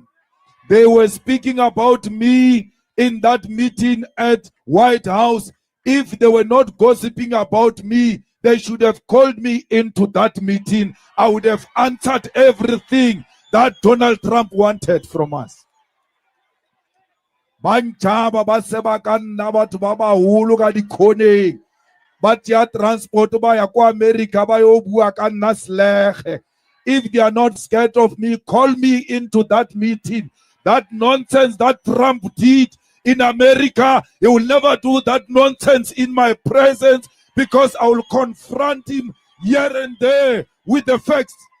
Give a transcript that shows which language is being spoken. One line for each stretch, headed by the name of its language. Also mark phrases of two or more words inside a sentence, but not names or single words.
English: They were speaking about me in that meeting at White House. If they were not gossiping about me, they should have called me into that meeting. I would have answered everything that Donald Trump wanted from us.
Northern Sotho: Banjaba ba se ba ka nna batho ba baholo ka dikhoneng ba tšea transport ba ya ko America ba yo bua ka nna selege.
English: If they are not scared of me, call me into that meeting. That nonsense that Trump did in America, he will never do that nonsense in my presence because I will confront him here and there with the facts.